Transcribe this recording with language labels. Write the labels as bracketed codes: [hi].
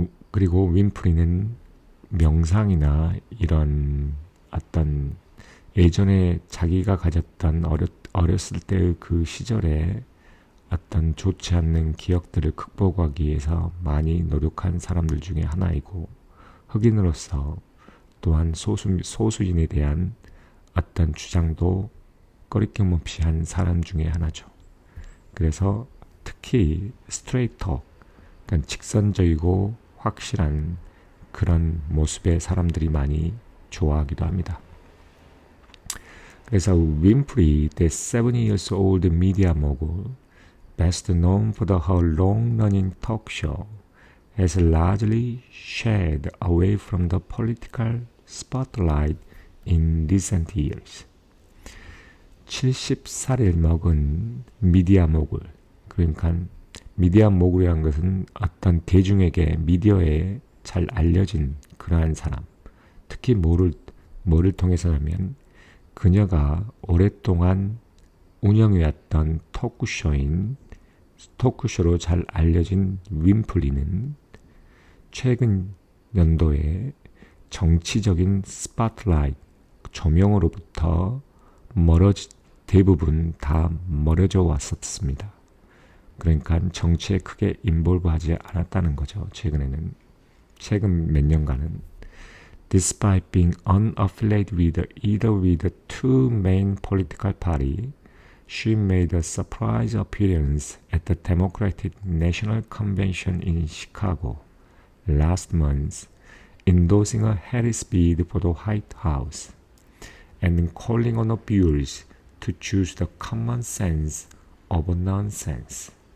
[ko] 그리고 윈프리는 명상이나 이런 어떤 예전에 자기가 가졌던 어렸을 때의 그 시절에 어떤 좋지 않는 기억들을 극복하기 위해서 많이 노력한 사람들 중에 하나이고 흑인으로서 또한 소수인에 대한 어떤 주장도 꺼리낌 없이 한 사람 중에 하나죠. 그래서 특히 스트레이트 톡, 그러니까 직선적이고 확실한 그런 모습의 사람들이 많이 좋아하기도 합니다. 그래서 [en] 윈프리, the 70 years old media mogul, best known for her long-running talk show, has largely shied away from the political spotlight in recent years. [ko] 70살을 먹은 미디어 모굴, 그러니까 미디어 모굴이라는 것은 어떤 대중에게 미디어에 잘 알려진 그러한 사람, 특히 뭐를 통해서냐면 그녀가 오랫동안 운영해왔던 토크쇼로 잘 알려진 윈프리는 최근 연도에 정치적인 스팟라이트, 조명으로부터 대부분 다 멀어져 왔었습니다. 그러니까 정치에 크게 인볼브하지 않았다는 거죠. 최근 몇 년간은 [en] Despite being unaffiliated either with the two main political parties, she made a surprise appearance at the Democratic National Convention in Chicago last month, endorsing a Harris bid for the White House and calling on the viewers to choose the common sense over nonsense.